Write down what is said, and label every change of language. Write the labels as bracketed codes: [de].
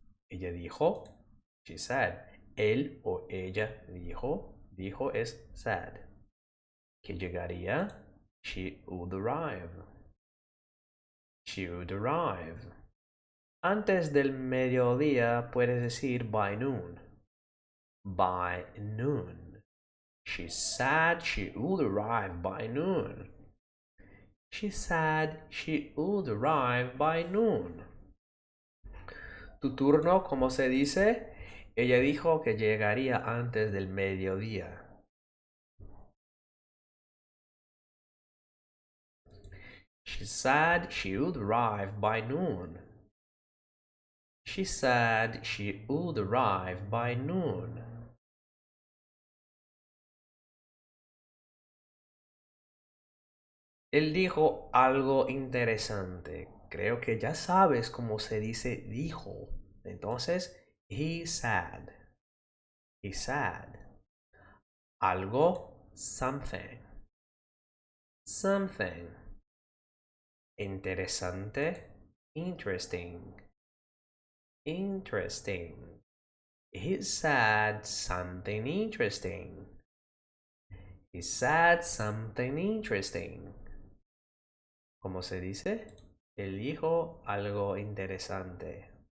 [es] Ella dijo. She said. Él o ella dijo. Dijo es said. Que llegaría. [en] She would arrive. She would arrive. [es] Antes del mediodía puedes decir by noon. [en] By noon. She said she would arrive by noon. She said she would arrive by noon. [es] Tu turno, ¿cómo se dice? Ella dijo que llegaría antes del mediodía. [en] She said she would arrive by noon. She said she would arrive by noon. [es] Él dijo algo interesante. Creo que ya sabes cómo se dice dijo. [en] Entonces, he said. He said. Algo, something. Something. Interesante, interesting. Interesting. He said something interesting. He said something interesting. [es] ¿Cómo se dice? Él dijo algo interesante.